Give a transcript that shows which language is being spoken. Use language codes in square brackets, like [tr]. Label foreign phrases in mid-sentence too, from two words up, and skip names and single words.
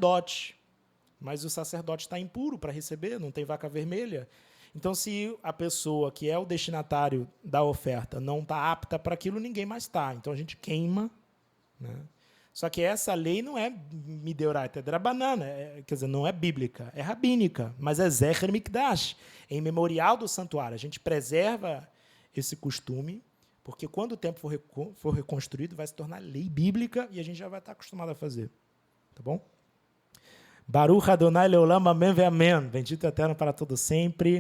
[pt] Mas o sacerdote está impuro para receber, não tem vaca vermelha. Então, se a pessoa que é o destinatário da oferta não está apta para aquilo, ninguém mais está. Então, a gente queima. Né? Só que essa lei não é mideoraita, é drabanana, quer dizer, não é bíblica, é rabínica, mas é [he] זכר מקדש, [pt] em memorial do santuário. A gente preserva esse costume, porque quando o templo for reconstruído, vai se tornar lei bíblica e a gente já vai estar acostumado a fazer. Tá bom? [he] ברוך אדוני לעולם, אמן ואמן. [pt] Bendito eterno para todo sempre.